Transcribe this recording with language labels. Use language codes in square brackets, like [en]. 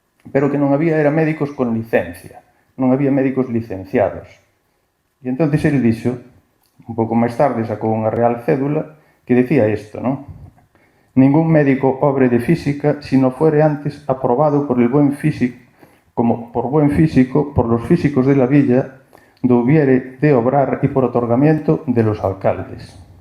[gl] Pero que non había era médicos con licencia, non había médicos licenciados. E entón ele dixo, un pouco máis tarde sacou unha real cédula que decía isto, non? [es] Ningún médico obre de física si no fuere antes aprobado por el buen físico, como por buen físico, por los físicos de la villa, hubiere de obrar y por otorgamiento de los alcaldes.